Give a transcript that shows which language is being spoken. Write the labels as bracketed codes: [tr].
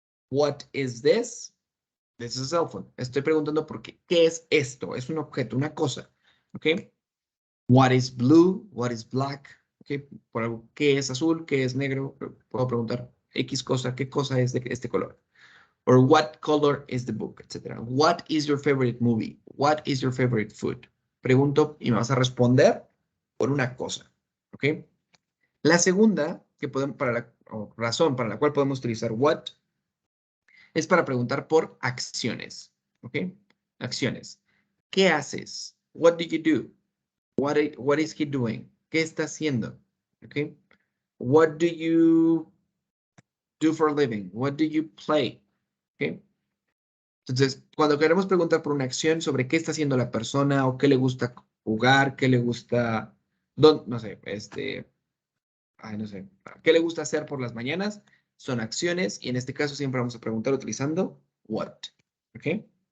[en] What is this? This is a cell phone. [es] Estoy preguntando por qué. ¿Qué es esto? Es un objeto, una cosa. ¿Ok? [en] What is blue? What is black? [es] ¿Ok? Por algo, ¿qué es azul? ¿Qué es negro? Puedo preguntar X cosa, ¿qué cosa es de este color? [en] Or what color is the book? [es] Etcétera. [en] What is your favorite movie? What is your favorite food? [es] Pregunto y me vas a responder por una cosa. ¿Ok? La segunda que podemos, razón para la cual podemos utilizar what es para preguntar por acciones, ¿ok? Acciones. ¿Qué haces? [en] What do you do? What is he doing? [es] ¿Qué está haciendo? [en] ¿Ok? What do you do for a living? What do you play? ¿Ok? [es] Entonces, cuando queremos preguntar por una acción sobre qué está haciendo la persona o qué le gusta jugar, qué le gusta, no sé, no sé, qué le gusta hacer por las mañanas, son acciones y en este caso siempre vamos a preguntar utilizando what. ¿Ok?